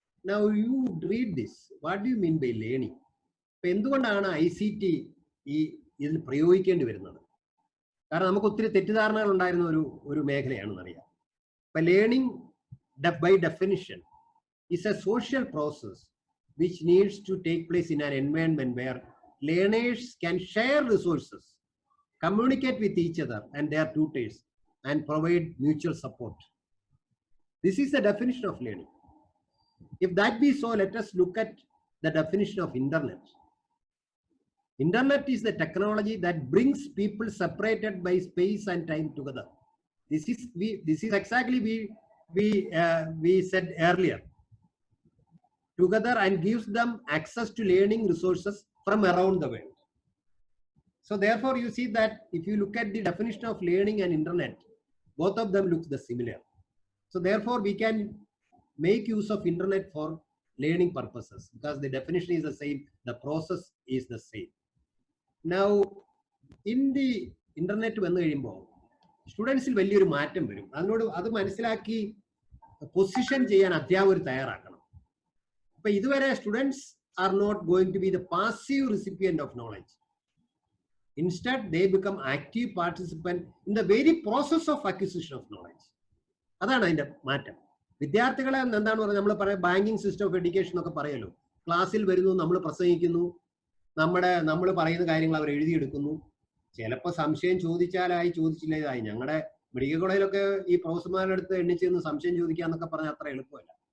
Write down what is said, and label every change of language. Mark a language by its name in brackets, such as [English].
[English] Now you read this. What do you mean by learning? [Malayalam] ഇപ്പൊ എന്തുകൊണ്ടാണ് ICT ഇതിൽ പ്രയോഗിക്കേണ്ടി വരുന്നത്? കാരണം നമുക്ക് ഒത്തിരി തെറ്റിദ്ധാരണകൾ ഉണ്ടായിരുന്ന ഒരു മേഖലയാണെന്ന് അറിയാം. ഇപ്പൊ [English] Learning by definition is a social process which needs to take place in an environment where learners can share resources, communicate with each other and their tutors, and provide mutual support. This is the definition of learning. If that be so, let us look at the definition of internet. Internet is the technology that brings people separated by space and time together. This is exactly we said earlier. Together, and gives them access to learning resources from around the world. So therefore, you see that if you look at the definition of learning and internet, both of them look similar. So therefore, we can make use of internet for learning purposes because the definition is the same, the process is the same. Now, in the internet [Malayalam] വന്നു കഴിയുമ്പോൾ സ്റ്റുഡൻസിൽ വലിയൊരു മാറ്റം വരും. അത് മനസ്സിലാക്കി position ചെയ്യാൻ അധ്യാപകർ തയ്യാറാക്കണം. [English] But ഇതുവരെ students are not going to be the passive recipient of knowledge. Instead, they become active participant in the very process of acquisition of knowledge. [Malayalam] അതാണ് അതിന്റെ മാറ്റം. വിദ്യാർത്ഥികളെ എന്താണ് പറയുക, നമ്മൾ പറയാം ബാങ്കിങ് സിസ്റ്റം ഓഫ് എഡ്യൂക്കേഷൻ ഒക്കെ പറയല്ലോ. ക്ലാസ്സിൽ വരുന്നു, നമ്മൾ പ്രസംഗിക്കുന്നു, നമ്മൾ പറയുന്ന കാര്യങ്ങൾ അവർ എഴുതിയെടുക്കുന്നു. ചിലപ്പോൾ സംശയം ചോദിച്ചാലായി, ചോദിച്ചില്ലേതായി. ഞങ്ങളുടെ മെഡിക്കൽ കോളേജിലൊക്കെ ഈ പ്രൊഫസർമാരുടെ അടുത്ത് എണ്ണിച്ചെന്ന് സംശയം ചോദിക്കുക എന്നൊക്കെ പറഞ്ഞാൽ അത്ര എളുപ്പമല്ല.